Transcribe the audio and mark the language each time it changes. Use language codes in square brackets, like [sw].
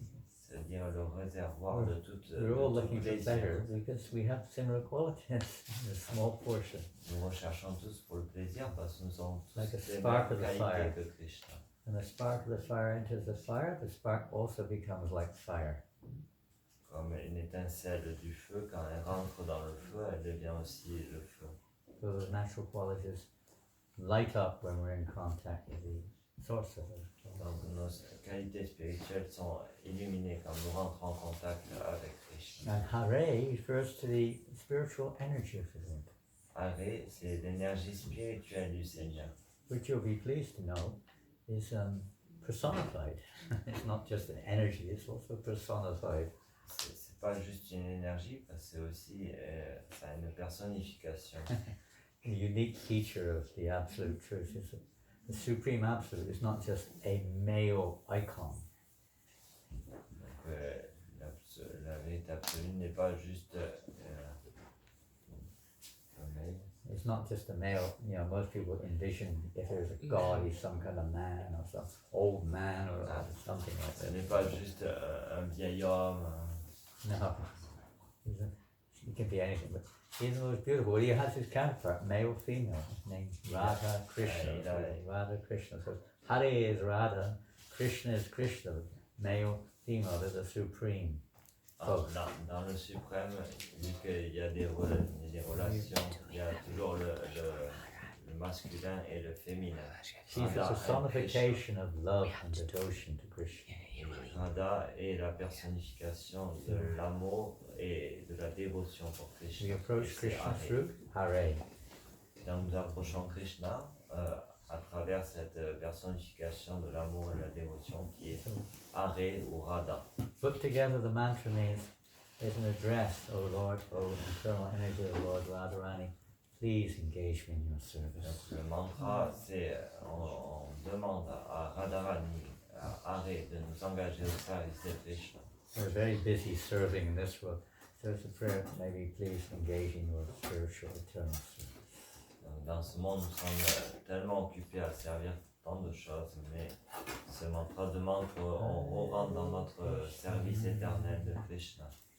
[fr] Ça veut dire le réservoir de toute [en] We're all looking for [fr] plaisir. [en] pleasure because we have similar qualities in a small portion. [fr] Nous recherchons tous pour le plaisir parce que nous avons tous [en] Like a [fr] les [en] spark [fr] mêmes [en] of the fire. [fr] qualités que Krishna. [en] When the spark of the fire enters the fire, the spark also becomes like fire. [fr] Comme une étincelle du feu, quand elle rentre dans le feu, elle devient aussi le feu. [en] So the natural qualities light up when we're in contact with the source of it. [fr] Donc nos qualités spirituelles sont illuminées quand nous rentrons en contact avec Krishna. [en] And Hare refers to the spiritual energy of the Lord, [fr] Hare, c'est l'énergie spirituelle du Seigneur. [en] which you'll be pleased to know is personified. It's not just an energy, it's also personified. [fr] C'est pas juste une énergie, parce que c'est aussi ça a une personnification. [en] A unique feature of the Absolute Truth is that the Supreme Absolute is not just a male icon. [fr] Donc, la vérité absolue n'est pas juste un male. [en] It's not just a male, most people envision if there's a god, he's some kind of man or some old man or something like [fr] Ce [en] that. [fr] n'est pas juste un vieil homme. [en] No, he can be anything, but even though it's beautiful, he has his counterpart, male, female, his name's Radha Krishna. So Radha Krishna. So Hare is Radha, Krishna is Krishna, male, female, they're the supreme. [fr] Dans le suprême, vu qu'il y a des relations, il y a toujours le masculin et le féminin. [en] She's the personification of love and devotion to Krishna. [fr] Radha est la personnification de l'amour et de la dévotion pour Krishna. [en] We approach Krishna through Hare. [fr] Donc nous approchons Krishna à travers cette personnification de l'amour et de la dévotion qui est Hare ou Radha. [en] Put together, the mantra means there's an address, O Lord, O internal energy of Lord Radharani, please engage me in your service. [fr] Donc, le mantra, c'est on demande à Radharani, à Hare, de nous engager au service de Krishna. [en] We're very busy serving in this world, so it's a prayer, maybe please engage in your spiritual eternal service. [fr] Dans ce monde, nous sommes tellement occupés à servir tant de choses, mais ce mantra demande qu'on rentre dans notre service éternel de Krishna.